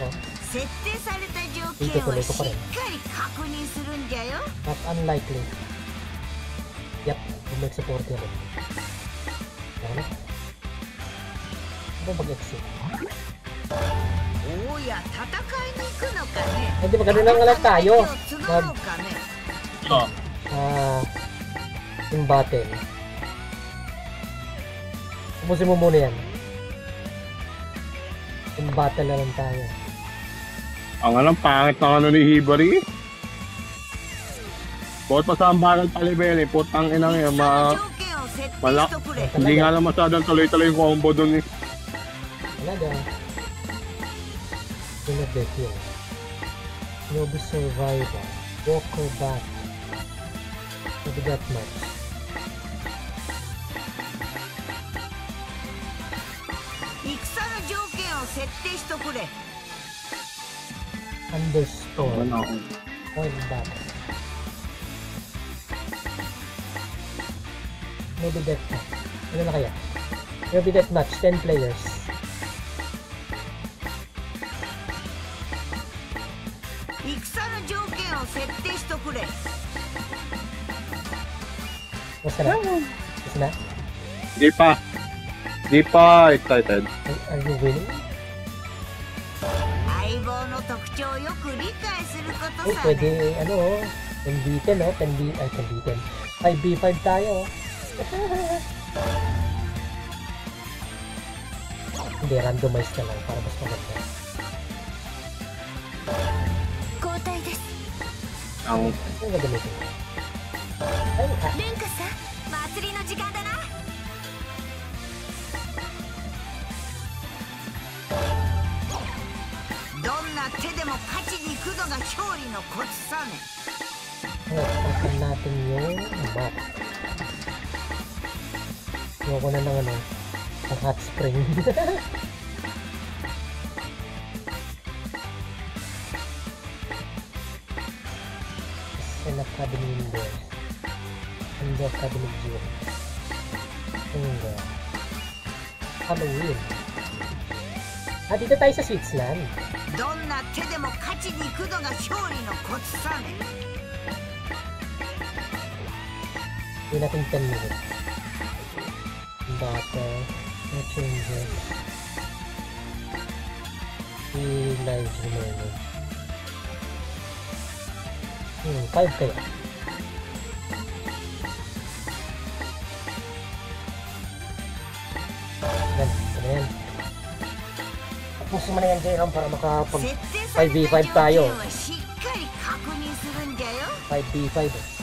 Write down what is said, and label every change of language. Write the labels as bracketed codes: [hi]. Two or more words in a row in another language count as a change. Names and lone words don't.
[ja] 設定された条件をしっかり確認するんじゃよ。 [en] Not unlikely. Yep, [tl] bumalik sa 40 rin. Ano? Ano mag-exit? [ja] おや、戦いに行くのかね。 [tl] Hindi ba ganun lang lang tayo? [ja] 募ろうかね。 [tl] Yung battle. Ubusin mo muna yan. Yung battle na lang tayo. Ang alam, pangit ng ano ni Hibari. Bukod pa sa ang bakal palibel eh, putang inang yun, [ja] 条件を設定しとくれ。 [tl] hindi nga lang masyadong tuloy-tuloy yung combo dun eh. Talaga. Pinabit yun. [en] Nobu Survivor. Walker Bat. [tl] Mabigat match. Understorm. Ano? [en] Point back. Maybe deathmatch. [tl] Ano na kaya? [en] Maybe deathmatch. 10 players. [tl] Basta na? Basta na? Di pa. Di pa excited. [en] Are you winning? [ja] 相棒の特徴をよく理解すること Oh, さね。 [tl] pwede, ano, 10B10, oh, 10B, ay, 10B10. 5B5 tayo, oh. Hindi, randomize na lang para mas maganda. [ja] 交代です。 [tl] Ang Ano gagamitin? Ay, [ja] レンカさん、祭りの時間だな。どんな手でも勝ちに行くのが勝利のコツさね。 [tl] palitan natin yung map. Ayoko na ng ano, ang hot spring. [en] An Academy indoors. And the Academy gym. And Halloween. [tl] Dito tayo sa Switzerland. [ja] どんな手でも勝ちに行くのが勝利のコツさね。 [tl] Hindi natin 10 minutes. [en] Battle. No changes. 3 lives remaining. [tl] 5 kaya. Yan, ano yan. Tapusin mo na yan, Jairam, para makapag [ja] 設定された条 [tl] 5v5 tayo. [ja] 件はしっかり確認するんじゃよ。 [tl] 5v5 eh.